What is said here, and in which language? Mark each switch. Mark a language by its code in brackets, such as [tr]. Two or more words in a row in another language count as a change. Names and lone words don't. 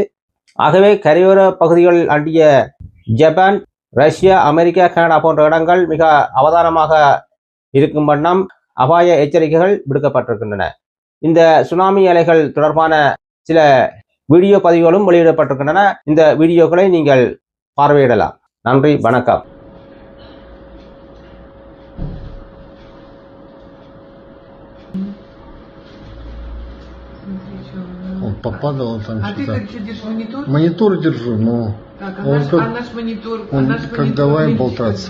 [ta] ஆகவே கரையோர பகுதிகளில் அண்டிய ஜப்பான், ரஷ்யா, அமெரிக்கா, கனடா போன்ற இடங்கள் மிக அவதானமாக இருக்கும் வண்ணம் அபாய எச்சரிக்கைகள் விடுக்கப்பட்டிருக்கின்றன. இந்த சுனாமி அலைகள் தொடர்பான சில வீடியோ பதிவுகளும் வெளியிடப்பட்டிருக்கின்றன. இந்த வீடியோக்களை நீங்கள் பார்வையிடலாம். நன்றி, வணக்கம். [ru] Он попадал там А что-то. ты что держишь, монитор? Монитор держу, но Так, он наш монитор, он наш как монитор, давай видишь, болтаться.